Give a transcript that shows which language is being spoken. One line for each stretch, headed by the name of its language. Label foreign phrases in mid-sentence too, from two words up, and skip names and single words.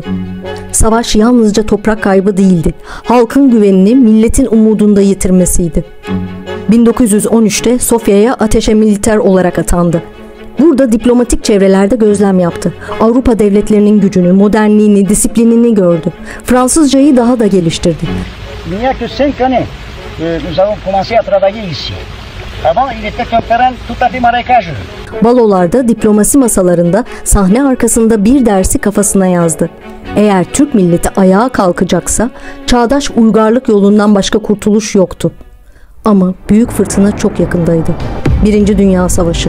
Turkish: Savaş yalnızca toprak kaybı değildi. Halkın güvenini milletin umudunda yitirmesiydi. 1913'te Sofya'ya ateşe militer olarak atandı. Burada diplomatik çevrelerde gözlem yaptı. Avrupa devletlerinin gücünü, modernliğini, disiplinini gördü. Fransızcayı daha da geliştirdi.
French: Il n'y a que 5 années nous avons commencé à travailler ici. Avant, il était un terrain tout à fait marécageux.
Turkish: Balolarda, diplomasi masalarında, sahne arkasında bir dersi kafasına yazdı. Eğer Türk milleti ayağa kalkacaksa, çağdaş uygarlık yolundan başka kurtuluş yoktu. Ama büyük fırtına çok yakındaydı. Birinci Dünya Savaşı.